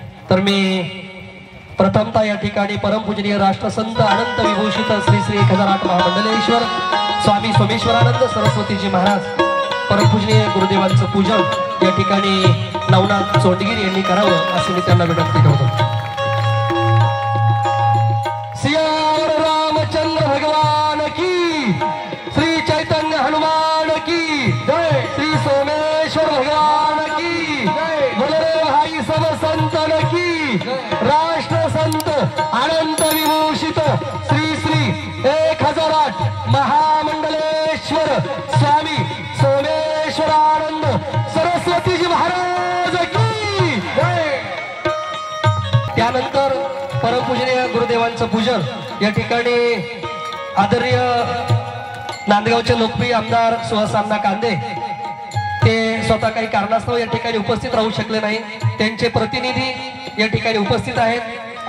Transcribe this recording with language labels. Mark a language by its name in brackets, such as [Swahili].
[Marathi] तर मी प्रथमतः या ठिकाणी परमपूजनीय राष्ट्रसंत अनंत विभूषित श्री श्री 1008 महामंडलेश्वर स्वामी सोमेश्वरानंद सरस्वतीजी महाराज परमपूजनीय गुरुदेवांचं पूजन या ठिकाणी नवनाथ चोंडगिरी यांनी करावं असे मी त्यांना विनंती करतो। [Hindi] सियावर रामचंद्र भगवान की, श्री चैतन्य हनुमान की जय, श्री सोमेश्वर भगवान की जय, बोले भाई सब संतन की, राष्ट्रसंत अनंत विभूषित श्री श्री 1008 महामंडलेश्वर स्वामी सोमेश्वरानंद सरस्वतीजी महाराज की जय। [Marathi] त्यानंतर परमपूजनीय गुरुदेवांचं पूजन या ठिकाणी आदरणीय नांदगावचे लोकप्रिय आमदार सुहास अण्णा कांदे ते स्वतः काही कारणास्तव या ठिकाणी उपस्थित राहू शकले नाही, त्यांचे प्रतिनिधी या ठिकाणी उपस्थित आहेत।